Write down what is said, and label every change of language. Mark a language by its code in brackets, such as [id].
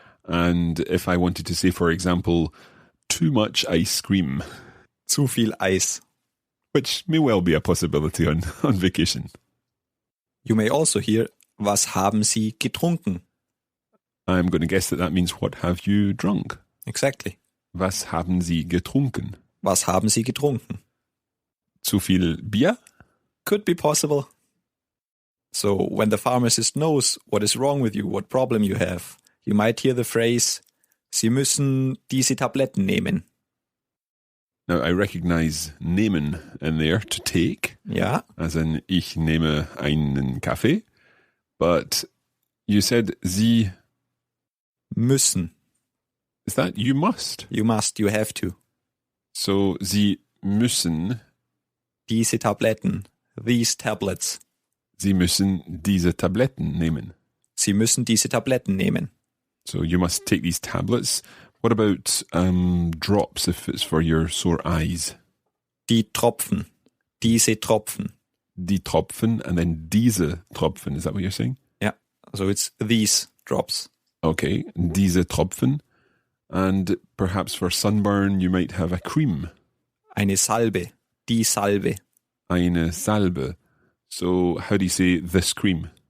[en] And if I wanted to say, for example, too much ice cream. [de] Zu viel Eis. [en] Which may well be a possibility on vacation. You may also hear, [de] was haben Sie getrunken? [en] I'm going to guess that means what have you drunk? Exactly. [de] Was haben Sie getrunken? Was haben Sie getrunken? Zu viel Bier? [en] Could be possible. So when the pharmacist knows what is wrong with you, what problem you have, you might hear the phrase, [de] Sie müssen diese Tabletten nehmen. [en] Now, I recognize nehmen in there, to take. [de] Ja. [en] As in, [de] ich nehme einen Kaffee. [en] But you said Sie [de] müssen. [en] Is that you must? You must, you have to. [de] So, Sie müssen diese Tabletten, [en] these tablets. [de] Sie müssen diese Tabletten nehmen. Sie müssen diese Tabletten nehmen. [en] So, you must take these tablets. What about drops if it's for your sore eyes? [de] Die Tropfen. Diese Tropfen. Die Tropfen [en] and then [de] diese Tropfen. [en] Is that what you're saying? Yeah. So it's these drops. [de] Okay. Diese Tropfen. [en] And perhaps for sunburn you might have a cream. [de] Eine Salbe. Die Salbe. Eine Salbe. [en] So how do you say this cream?